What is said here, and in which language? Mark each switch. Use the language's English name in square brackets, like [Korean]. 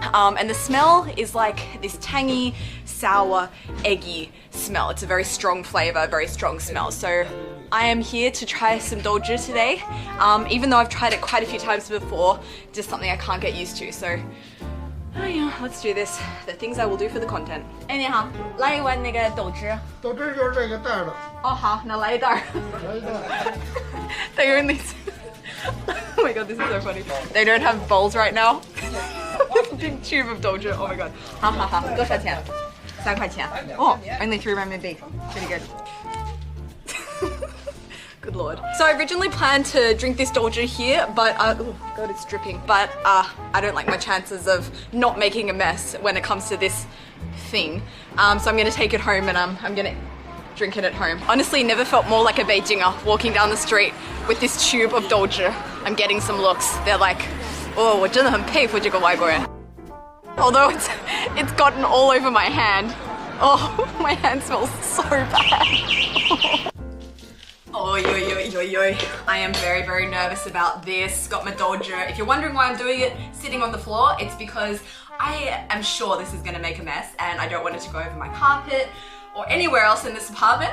[English] And the smell is like this tangy, sour, eggy smell. It's a very strong flavor, very strong smell. So I am here to try some doji today. Even though I've tried it quite a few times before, just something I can't get used to. So oh yeah, let's do this. The things I will do for the content. [Chinese] 哎，你好，来一碗那个豆汁。豆汁就是这个袋的。哦，好，那来一袋。来一袋。 [English] They only. Oh my god, this is so funny. They don't have bowls right now. Big tube of doji. Oh my god. [Chinese] 好好好，多少钱？3块钱。 [English] Oh, only 3 renminbi. Pretty good. Good lord. So I originally planned to drink this dolger here, but oh god, it's dripping. But I don't like my chances of not making a mess when it comes to this thing. So I'm gonna take it home and I'm gonna drink it at home. Honestly, never felt more like a Beijinger walking down the street with this tube of dolger. I'm getting some looks. They're like, oh, [Chinese] 我真的很佩服这个外国人. [English] Although it's gotten all over my hand. Oh, my hand smells so bad. Oh, I am very, very nervous about this. Got my dolger. If you're wondering why I'm doing it sitting on the floor, it's because I am sure this is going to make a mess and I don't want it to go over my carpet or anywhere else in this apartment.